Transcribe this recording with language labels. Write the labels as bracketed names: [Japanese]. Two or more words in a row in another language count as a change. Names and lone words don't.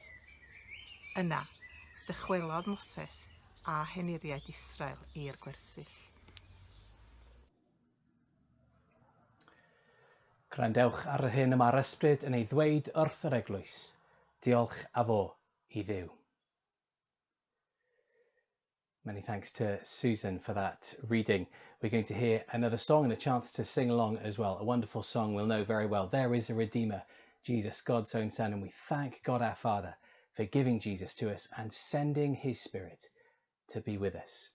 [Welsh] Yna, dychwelodd Moses a heniriaid Israel i'r gwersyll. Gwrandewch ar yr hyn y mae'r ysbryd yn ei ddweud wrth yr eglwys. Diolch a fo i Dduw. [English] Many thanks to Susan for that reading. We're going to hear another song and a chance to sing along as well. A wonderful song we'll know very well. There is a Redeemer, Jesus, God's own Son, and we thank God our Father for giving Jesus to us and sending his Spirit to be with us.